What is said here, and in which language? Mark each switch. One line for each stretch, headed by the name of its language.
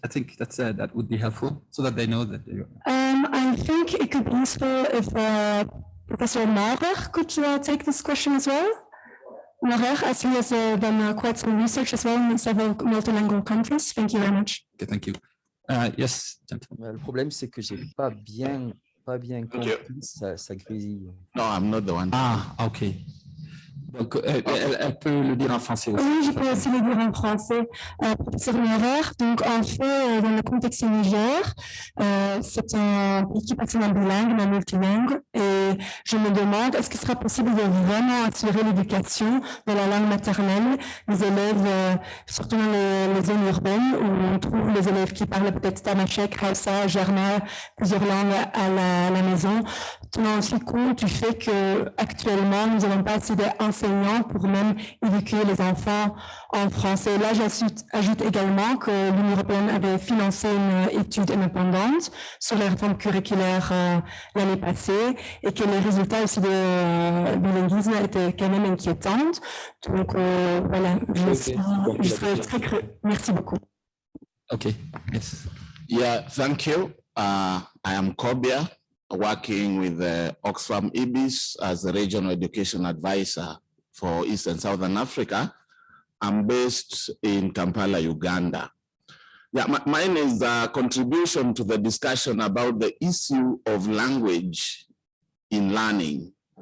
English: I think that would be helpful so that they know that. I think it could be useful if Professor Maurer could take this question as well. Maurer, as he has done quite some research as well in several multilingual countries. Thank you very much. Okay, thank you. Yes, gentlemen.
French: Le problème, c'est que j'ai pas bien compris sa grésille.
English: No, I'm not the one.
French: Ah, ok. Donc, elle peut le dire en français aussi. Oui, je peux aussi le dire en français. Professeur Maurer, donc en fait, dans le contexte Niger, c'est un pays qui passe en bilingue, mais multilingue, et je me demande, est-ce qu'il sera possible de vraiment assurer l'éducation de la langue maternelle des élèves, surtout dans les zones urbaines, où on trouve les élèves qui parlent peut-être Tamashek, Hausa, Germain, plusieurs langues à la maison, tenant aussi compte du fait qu'actuellement, nous n'avons pas assez d'enseignants pour même éduquer les enfants en français. Là, j'ajoute également que l'Union européenne avait financé une étude indépendante sur les réformes curriculaires l'année passée et que les résultats aussi de bilinguisme étaient quand même inquiétants. Donc, voilà, je serai très creux. Merci beaucoup.
English: OK. Yes. Yeah, thank you. I am Kobia, working with Oxfam IBIS as a regional education advisor for East and Southern Africa. I'm based in Kampala, Uganda. Yeah, mine is a contribution to the discussion about the issue of language in learning.